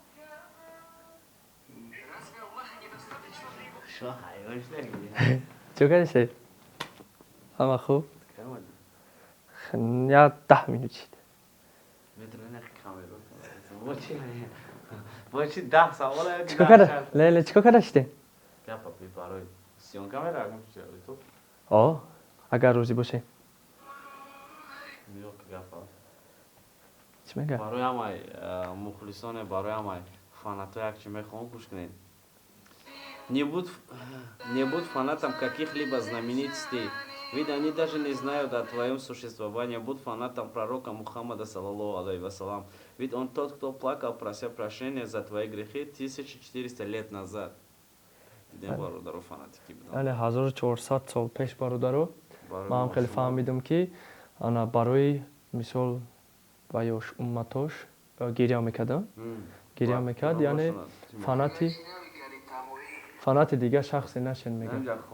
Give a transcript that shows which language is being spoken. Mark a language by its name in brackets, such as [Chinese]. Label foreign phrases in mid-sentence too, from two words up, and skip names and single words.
[Tajik] чо карасе ҳама хуб я 10 минут шид леле чико карашидем о агар рӯзӣ боше чӣ мегӯяд барои ҳамаи мухлисоне барои ҳамаи фанато якчи мехоҳам гӯш кунед [Russian] не будь фанатом каких-либо знаменитостей ведь они даже не знают о твоем существовании будь фанатом пророка Мухаммада [Arabic] صلى الله عليه وسلم [Russian] ведь он тот кто плакал прося прощения за твои грехи 1400 лет назад [Tajik] дидем бародаро фанатики буданд але 1400 сол пеш бародаро ман хеле фаҳмидам ки ана барои мисол ва ёш умматош гиря мекардам гиря мекард яъне фанати дигар шахсе нашен мегӯяд